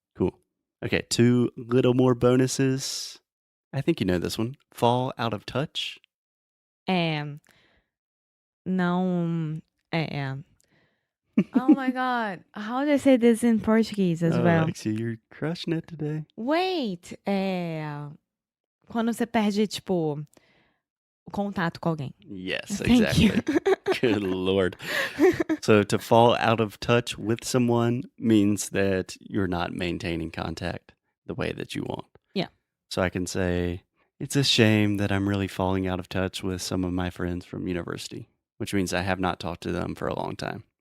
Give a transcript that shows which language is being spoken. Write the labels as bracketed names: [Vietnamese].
[English] Cool. Okay, 2 little more bonuses. I think you know this one. Fall out of touch. Não. Oh my god. How do I say this in Portuguese as well? Alexia, you're crushing it today. Wait. [Portuguese] Quando você perde, tipo, o contato com alguém. [English] Yes, Thank you. exactly. Good Lord. So to fall out of touch with someone means that you're not maintaining contact the way that you want. Yeah. So I can say, it's a shame that I'm really falling out of touch with some of my friends from university, which means I have not talked to them for a long time.